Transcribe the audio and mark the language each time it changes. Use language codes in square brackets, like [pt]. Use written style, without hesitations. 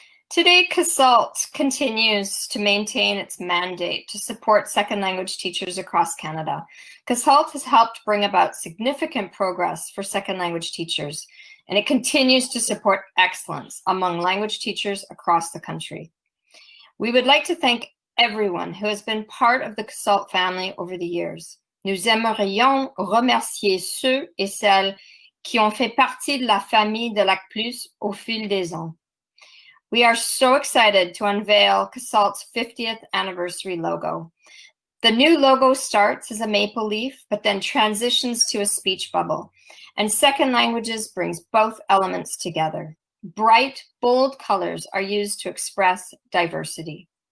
[en] Today, CASLT continues to maintain its mandate to support second language teachers across Canada. CASLT has helped bring about significant progress for second language teachers, and it continues to support excellence among language teachers across the country. We would like to thank everyone who has been part of the CASLT family over the years. [fr] Nous aimerions remercier ceux et celles qui ont fait partie de la famille de Lac Plus au fil des ans. [en] We are so excited to unveil CASLT's 50th anniversary logo. The new logo starts as a maple leaf, but then transitions to a speech bubble. And second languages brings both elements together. Bright, bold colors are used to express diversity.